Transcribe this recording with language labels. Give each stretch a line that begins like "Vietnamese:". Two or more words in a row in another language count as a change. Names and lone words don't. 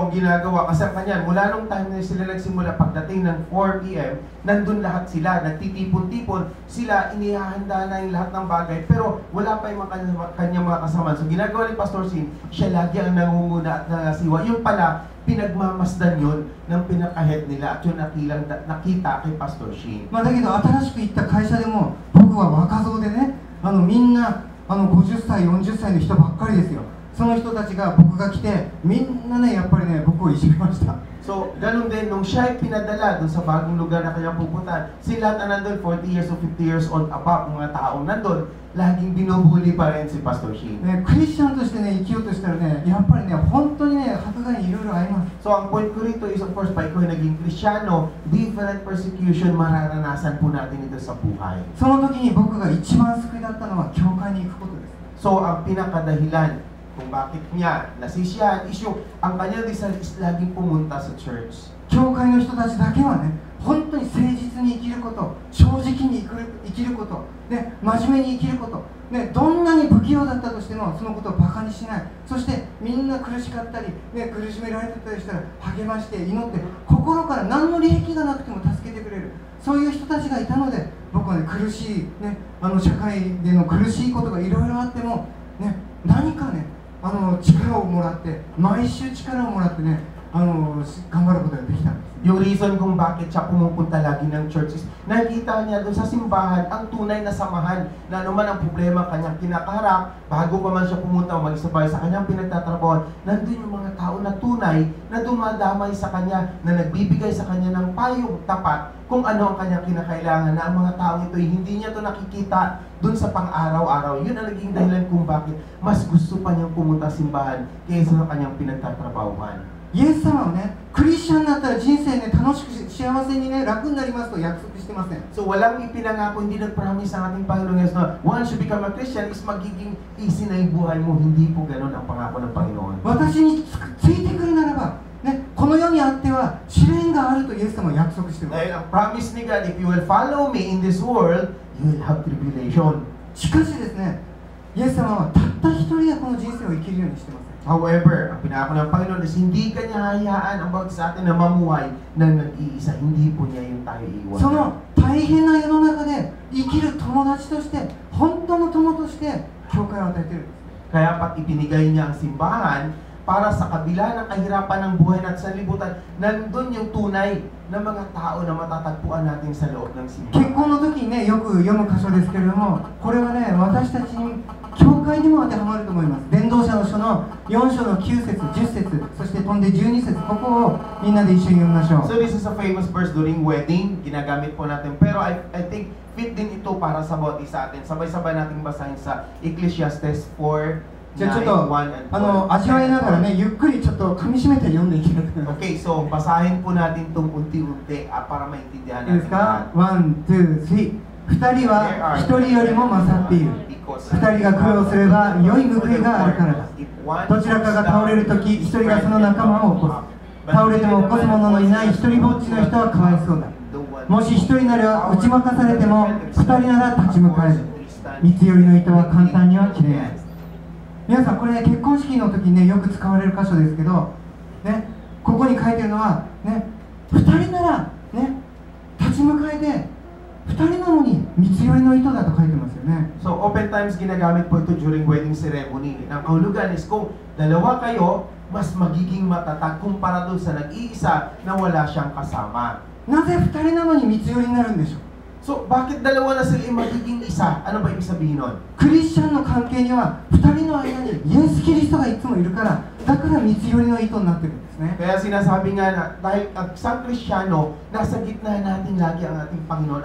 Filipino: So ang ginagawa kasi kanya, mula nung time na sila nagsimula, pagdating ng 4 p.m., nandun lahat sila, nagtitipon-tipon, sila inihahanda na yung lahat ng bagay, pero wala pa yung kanyang mga kasama. So ginagawa ni Pastor Sin, siya lagi ang nangunguna at nangasiwa. Yung pala, pinagmamasdan yun ng pinaka-head nila at yun nakita kay Pastor Shin.
Japanese: だけど新しく行った会社でも僕は若造でねみんな50歳40歳の人ばっかりですよ。その人たちが僕が来てみんなねやっぱりね僕をいじめました。
Filipino: So, ganun din, nung siya ay pinadala doon sa bagong lugar na kanyang pupuntahan, sila na nandun,
English: 40 years or 50 years old above,
Filipino: mga taong nandun, laging binubuli pa rin si Pastor Shin.
Japanese: ね、クリスチャンとしてね生きようとしたらねやっぱりね本当にね迫害にいろいろあります。
Filipino: So, ang point ko rito is,
English: of course,
Filipino: pa ikaw ay naging Kristyano,
English: different persecution
Filipino: mararanasan po natin ito sa buhay.
Japanese: その時に僕が一番救いだったのは教会に行くことです。
Filipino: So, ang pinakadahilan kung bakit niya nasisiyahan is yung ang kanyang desire is laging pumunta sa church.
Japanese: 教会の人たちだけはね本当に誠実に生きること、正直に生きること、ね、真面目に生きること、ね、どんなに不器用だったとしてもそのことをバカにしない。そしてみんな苦しかったり、ね、苦しめられてたりしたら励まして祈って心から何の利益がなくても助けてくれる、そういう人たちがいたので僕はね苦しい、ね、社会での苦しいことがいろいろあっても、ね、何かね力をもらって毎週力をもらってね頑張ることができたんです。
Filipino: Yung reason kung bakit siya pumupunta lagi ng church is nakita niya doon sa simbahan ang tunay na samahan na anuman ang problema kanyang kinakaharap, bago pa man siya pumunta o magsabay sa kanyang pinagtatrabaho, nandun yung mga tao na tunay na dumadamay sa kanya, na nagbibigay sa kanya ng payong tapat kung ano ang kanyang kinakailangan, na ang mga tao ito hindi niya to nakikita doon sa pang-araw-araw. Yun ang naging dahilan kung bakit mas gusto pa niyang pumunta simbahan kaysa sa kanyang pinagtatrabahuhan.
Japanese: イエス様はね、クリスチャンになったら人生ね、楽しく幸せにね、楽になりますと約束してません。
Filipino: So walang ipinangako, hindi nag-promise ang ating Panginoon Yesus na
English: once you become a Christian
Filipino: is magiging easy na yung buhay mo. Hindi po ganun ang pangako ng Panginoon.
Japanese: 私についてくるならば、ね、この世にあっては試練があるとイエス様は約束しています。
Filipino: Dahil ang promise ni God,
English: if you will follow me in this world, you will have tribulation.
Japanese: しかしですね、イエス様はたった一人がこの人生を生きるようにしてます。
Filipino: However, ang pinako ng Panginoon is hindi kanya hayaan ang bawat sa atin na mamuhay na nag-iisa. Hindi po niya yung tayo iwan.
Japanese: その大変な世の中で生きる友達として、本当の友として教会を与えているんです。
Filipino: Kaya pat ipinigay niya ang simbahan para sa kabila ng kahirapan ng buhay natin sa libutan, nandun yung tunay na mga tao na matatagpuan natin sa loob ng
Japanese: 結
Filipino: simbahan.
Japanese: 婚の時にね、よく読む箇所ですけれども、これはね、私たちに教会にも当てはまると思います。伝道者の書の4章の9節、10節、そして飛んで12節、ここをみんなで一緒に読みましょう。
English: So this is a famous verse during wedding,
Filipino: ginagamit po natin. Pero
English: I think
Filipino: fit din ito para sa bawat isa atin. Sabay-sabay nating basahin sa Ecclesiastes 4,
Japanese: じゃあちょっと
Filipino: 9, 1, and 12.
Japanese: 味わいながらね、ゆっくりちょっと噛み締めて読んでいきたいと思います。
Filipino: Okay, so basahin po natin itong unti-unti para maintindihan
Japanese: いいです
Filipino: natin
Japanese: か
Filipino: lahat.
Japanese: ？1、2、3。2人は1人よりも勝っている。2人が苦労すれば良い報いがあるからだ。どちらかが倒れるとき、1人がその仲間を起こす。倒れても起こす者のいない一人ぼっちの人はかわいそうだ。もし1人なら打ち負かされても2人なら立ち向かえる。三つ寄りの糸は簡単には切れない。皆さんこれね、結婚式の時にねよく使われる箇所ですけど、ね、ここに書いてるのはね、2人ならね、立ち向かえて、2人なのに三つ寄りの糸だと書いてますよね。
English: So, oftentimes
Filipino: ginagamit po ito
English: during wedding ceremony.
Filipino: Ang kahulugan is kung dalawa kayo, mas magiging matatag kumpara doon sa nag-iisa na wala siyang kasama.
Japanese: なぜ2人なのに三つ寄りになるんでしょう。
Filipino: So, bakit dalawa na sila magiging isa? Ano ba ibig sabihin nun?
Japanese: クリスチャンの関係には2人の間にイエス・キリストがいつもいるから、だから三つ寄りの糸になってるんですね。
Filipino: Kaya sinasabi nga na, dahil ang isang Kristiyano, nasa gitna natin lagi ang ating Panginoon.